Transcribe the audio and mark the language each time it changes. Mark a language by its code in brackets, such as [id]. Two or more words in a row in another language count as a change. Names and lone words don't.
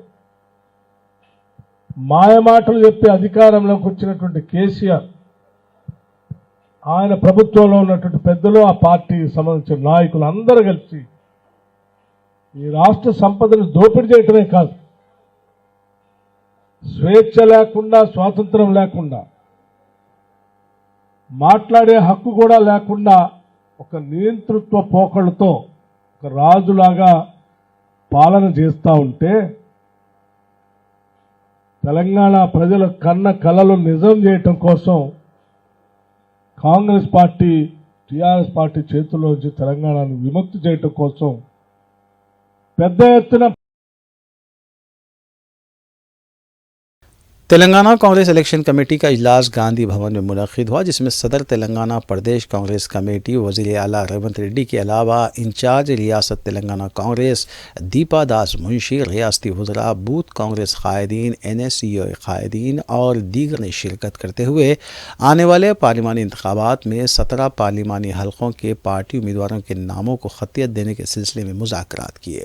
[te] మాయమాటలు చెప్పి అధికారంలోకి వచ్చినటువంటి కేసీఆర్, ఆయన ప్రభుత్వంలో ఉన్నటువంటి పెద్దలు, ఆ పార్టీకి సంబంధించిన నాయకులు అందరూ కలిసి ఈ రాష్ట్ర సంపదను దోపిడీ చేయటమే కాదు, స్వేచ్ఛ లేకుండా, స్వాతంత్రం లేకుండా, మాట్లాడే హక్కు కూడా లేకుండా ఒక నియంతృత్వ పోకడతో ఒక రాజులాగా పాలన చేస్తూ ఉంటే తెలంగాణ ప్రజల కన్న కలలు నిజం చేయటం కోసం కాంగ్రెస్ పార్టీ, టీఆర్ఎస్ పార్టీ చేతుల్లోంచి తెలంగాణను విముక్తి చేయటం కోసం పెద్ద ఎత్తున [ur] تلنگانہ کانگریس الیکشن کمیٹی کا اجلاس گاندھی بھون میں منعقد ہوا، جس میں صدر تلنگانہ پردیش کانگریس کمیٹی وزیر اعلیٰ ریونت ریڈی کے علاوہ انچارج ریاست تلنگانہ کانگریس دیپا داس منشی، ریاستی وزراء، بوتھ کانگریس قائدین، این ایس سی او قائدین اور دیگر نے شرکت کرتے ہوئے آنے والے پارلیمانی انتخابات میں 17 پارلیمانی حلقوں کے پارٹی امیدواروں کے ناموں کو خطیت دینے کے سلسلے میں مذاکرات کیے۔